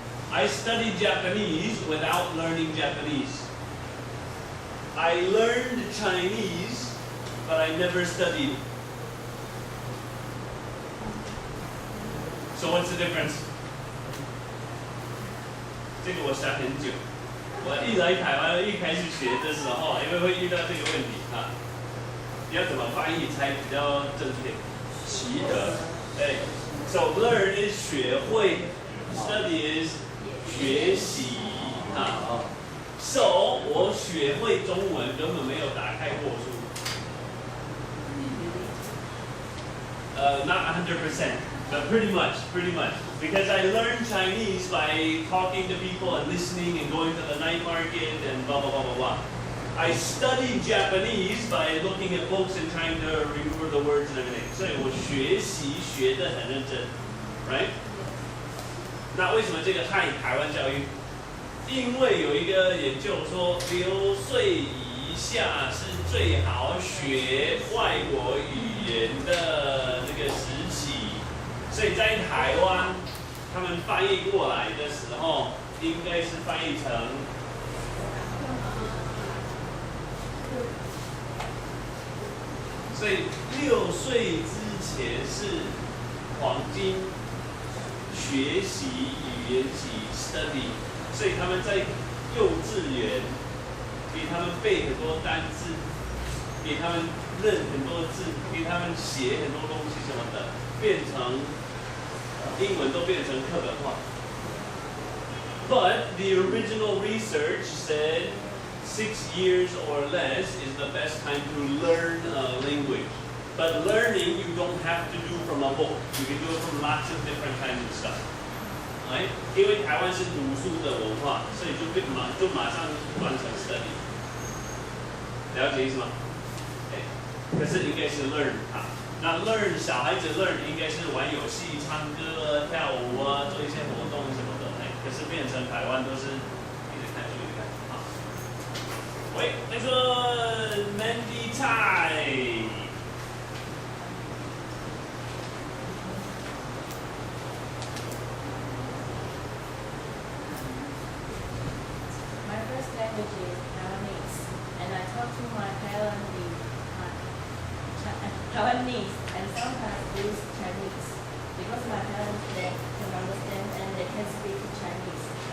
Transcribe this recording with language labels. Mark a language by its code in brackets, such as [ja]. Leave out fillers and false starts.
[en] I studied Japanese without learning Japanese. I learned Chinese, but I never studied. So what's the difference? [zh] 这个我想很久。我一来台湾一开始学的时候，因为会遇到这个问题啊，要怎么翻译才比较正确？习得，哎 ， [en] so learn is [zh] 学会 ， [en] study is [zh] 学习啊。 So 我学会中文根本没有打开过书。 [en] Not 100%, but pretty much. Because I learned Chinese by talking to people and listening and going to the night market and blah, blah, blah, blah, blah. I studied Japanese by looking at books and trying to remember the words and everything. [zh] 所以我学习学得很认真 right? 那为什么这个台湾教育？因为有一个研究说，6岁以下是最好学外国语言的这个时期，所以在台湾，他们翻译过来的时候，应该是翻译成，所以6岁之前是黄金学习语言期 study， 所以他们在幼稚园。给他们背很多单字，给他们认很多字，给他们写很多东西什么的，变成英文都变成课本化。 [en] But the original research said 6 years or less is the best time to learn a language. But learning you don't have to do from a book. You can do it from lots of different kinds of stuff. Right? [zh] 因为台湾是读书的文化，所以就马上换成 study。了解意思吗？可是应该是 learn 啊。那 learn 小孩子 learn 应该是玩游戏、唱歌、跳舞啊，做一些活动什么的。可是变成台湾都是一直看书一直看啊。喂，那个 Mandy Tsai。 [en] My first language is Taiwanese, and I talk to my parents in Taiwanese and sometimes use Chinese because my parents they can understand and they can speak Chinese.